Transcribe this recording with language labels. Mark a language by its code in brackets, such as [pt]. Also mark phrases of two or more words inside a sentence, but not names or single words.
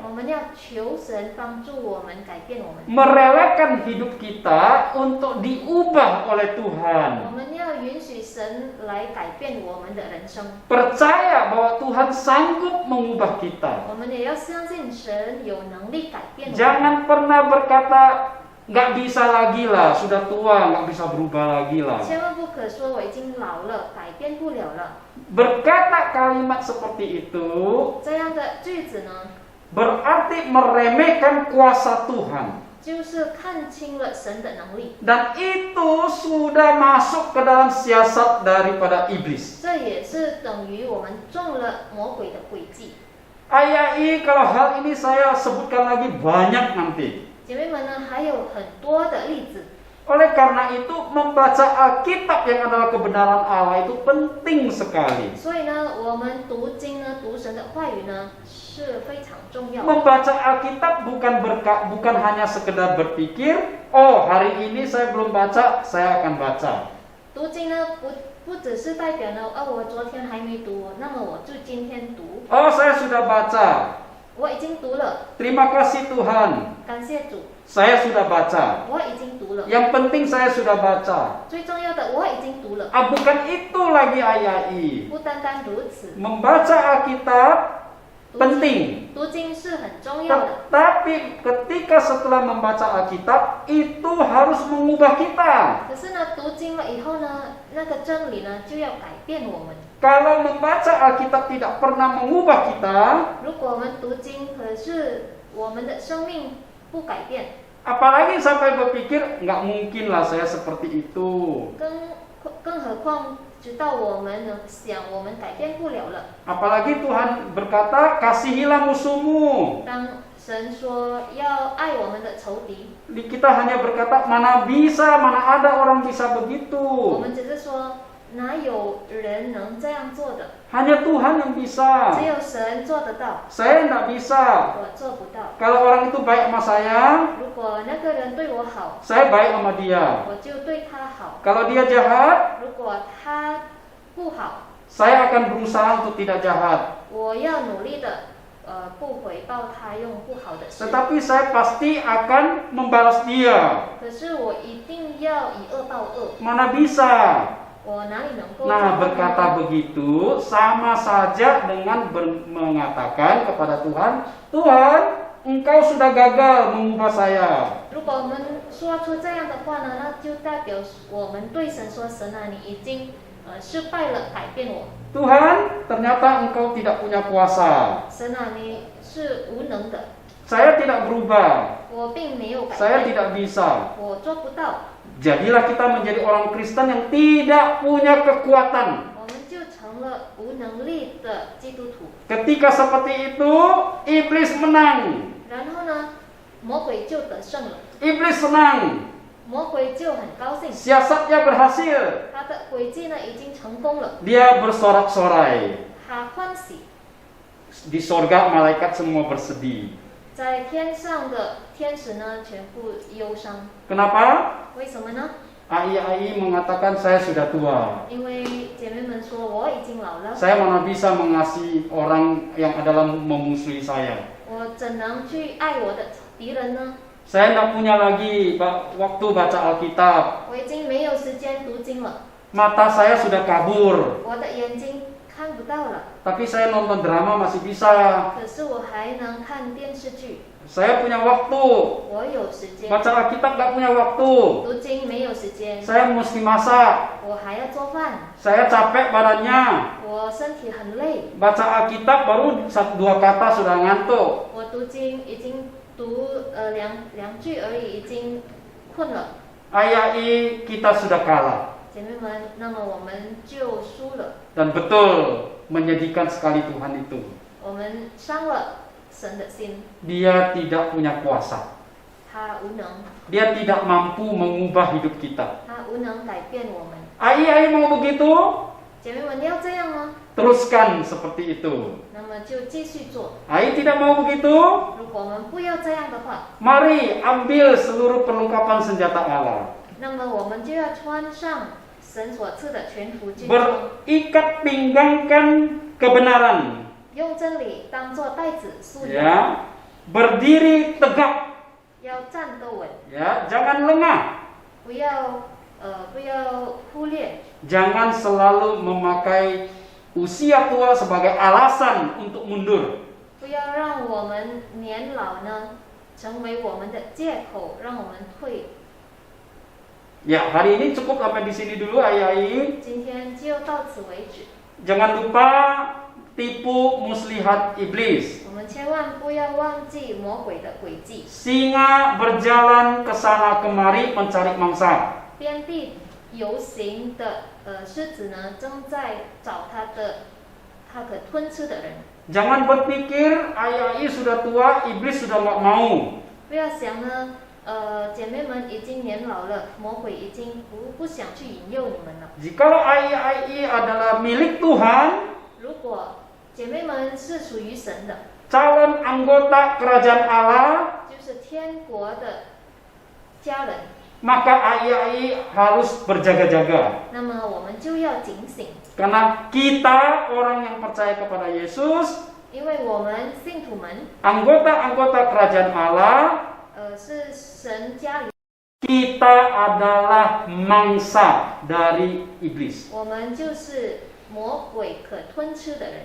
[zh] 我们要求神帮助我们改变我们， [id] Merelakan hidup kita untuk diubah oleh [zh] 我 [id] Tuhan. [zh] 们要允许神来改变我们的人生， [id] Percaya bahwa Tuhan sanggup mengubah kita. [zh] 我们也要相信神有能力改变我们。 [id] Jangan pernah berkata nggak bisa lagi lah, sudah tua nggak bisa berubah lagi lah. [zh] 千万不可说我已经老了，改变不了了。 [id] Berkata kalimat seperti itu [zh] 这样的句子呢， [id] berarti meremehkan kuasa Tuhan. [zh] 就是看清了神的能力。 [id] Dan itu sudah masuk ke dalam siasat daripada iblis. [zh] 这也是等于我们中了魔鬼的诡计。 [id] Ayai, kalau hal ini saya sebutkan lagi banyak nanti. [zh] 姐妹们呢，还有很多的例子。 [id] Oleh karena itu membaca Alkitab yang adalah kebenaran Allah itu penting sekali. [zh] 所以呢，我们读经呢，读神的话语呢，是非常重要的。 [id] Membaca Alkitab bukan hanya sekedar berpikir, oh hari ini saya belum baca, saya akan baca. [zh] 读经呢，不只是代表呢，我昨天还没读，那么我就今天读。 [id] Oh saya sudah baca. [zh] 我已经读了， [id] Terima kasih Tuhan, [zh] 感谢主， [id] saya sudah baca. [zh] 我已经读了。 [id] Yang penting saya sudah baca. [zh] 最重要的，我已经读了。 [id] Bukan itu lagi Ayai. [zh] 不单单如此， [id] Membaca Alkitab penting. [zh] 读经是很重要的。 [id] Tapi ketika setelah membaca Alkitab itu harus mengubah kita. [zh] 可是呢，读经了以后呢，那个真理呢就要改变我们。 [id] Kalau membaca Alkitab tidak pernah mengubah kita, [zh] 如果我们读经，可是我们的生命不改变， [id] apalagi sampai berpikir nggak mungkin lah saya seperti itu. [zh] 更何况直到我们能想，我们改变不了了。 [id] Apalagi Tuhan berkata kasihilah musuhmu. [zh] 当神说要爱我们的仇敌， [id] Kita hanya berkata mana bisa, mana ada orang bisa [zh] 我 [id] begitu. [zh] 们只是说哪有人能这样做的？ [id] Hanya Tuhan yang bisa. [zh] 只有神做得到， [id] Saya nggak bisa. [zh] 我做不到。 [id] Kalau orang itu baik sama saya, [zh] 如果那个人对我好， [id] saya baik sama dia. [zh] 我就对他好； [id] Kalau dia jahat, [zh] 如果他不好， [id] saya akan berusaha untuk tidak jahat. [zh] 我要努力的不回报他，用不好的事。 [id] Tetapi saya pasti akan membalas dia. [zh] 可是我一定要以恶报恶， [id] Mana bisa? [zh] 我哪里能够？ [id] Nah, berkata begitu sama saja dengan mengatakan kepada Tuhan, Tuhan, Engkau sudah gagal mengubah saya. [zh] 如果我们说出这样的话呢，那就代表我们对神说：“神啊，你已经失败了，改变我。 [id] Tuhan, ternyata Engkau tidak punya kuasa. [zh] 神啊，你是无能的， [id] Saya tidak berubah. [zh] 我并没有改 [id] Saya [zh] 变， [id] tidak bisa. [zh] 我做不到。 [id] Jadilah kita menjadi orang Kristen yang tidak punya kekuatan. [zh] 我们就成了无能力的基督徒。 [id] Ketika seperti itu, iblis menang. [zh] 然后呢，魔鬼就得胜了， [id] Iblis senang. [zh] 魔鬼就很高兴， [id] Siasatnya berhasil. [zh] 他的诡计呢已经成功了， [id] Dia bersorak-sorai. [zh] 他欢喜。 [id] Di sorga malaikat semua bersedih. [zh] 在天上的天使呢，全部忧伤。 [id] Kenapa? [zh] 为什么呢？ [id] Ai mengatakan saya sudah tua. [zh] 因为姐妹们说我已经老了， [id] Saya mana bisa mengasihi orang yang adalah memusuhi saya. [zh] 我怎能去爱我的敌人呢？ [id] Saya tidak punya lagi waktu baca Alkitab. [zh] 我已经没有时间读经了， [id] Mata saya sudah kabur. [zh] 我的眼睛看不到了， [id] Tapi saya nonton drama masih bisa. [zh] 可是我还能看电视剧， [id] Saya punya waktu. [zh] 我有时间。 [id] Baca Alkitab nggak punya waktu. [zh] 读经没有时间， [id] Saya mesti masak. [zh] 我还要做饭， [id] Saya capek badannya. [zh] 我身体很累， [id] Baca Alkitab baru 1-2 kata sudah ngantuk. [zh] 我读经已经读两句而已，已经困了。 [id] Ayai kita sudah kalah. [zh] 姐妹们，那么我们就输了， [id] Dan betul menyedihkan sekali Tuhan itu. [zh] 我们伤了神的心， [id] Dia tidak punya kuasa. [zh] 他无能， [id] Dia tidak mampu mengubah hidup kita. [zh] 他无能改变我们。 [id] Ai mau begitu? [zh] 姐妹们，你要这样吗？ [id] Teruskan seperti itu. [zh] 那么就继续做。 [id] Ai tidak mau begitu? [zh] 如果我们不要这样的话， [id] Mari ambil seluruh perlengkapan senjata Allah. [zh] 那么我们就要穿上神所赐的全副军装， [id] Berikat pinggangkan kebenaran. [zh] 用真理当作带子束腰， [id] Ya. Berdiri tegak. [zh] 要站得稳， [id] Ya, jangan lengah. [zh] 不要忽略， [id] Jangan selalu memakai usia tua sebagai alasan untuk mundur. [zh] 不要让我们年老呢成为我们的借口，让我们退。 [id] Ya, hari ini cukup sampai di sini dulu, Ayai. [zh] 今天就到此为止。 [id] Jangan lupa tipu muslihat iblis. [zh] 我们千万不要忘记魔鬼的诡计。 [id] Singa berjalan ke sana kemari mencari mangsa. [zh] 遍地游行的狮子呢，正在找它可吞吃的人。 [id] Jangan berpikir ai sudah tua, iblis sudah nggak mau. [zh] 不要想呢，姐妹们已经年老了，魔鬼已经不想去引诱你们了。 [id] Jikalau ai adalah milik Tuhan, [zh] 如果姐妹们是属于神的， [id] calon anggota kerajaan Allah, [zh] 就是天国的家人， [id] maka ai harus berjaga-jaga. [zh] 那么我们就要警醒， [id] Karena kita orang yang percaya kepada Yesus, [zh] 因为我们信徒们， [id] anggota-anggota kerajaan Allah, [zh] 是神家里， [id] kita adalah mangsa dari iblis. [zh] 我们就是魔鬼可吞吃的人，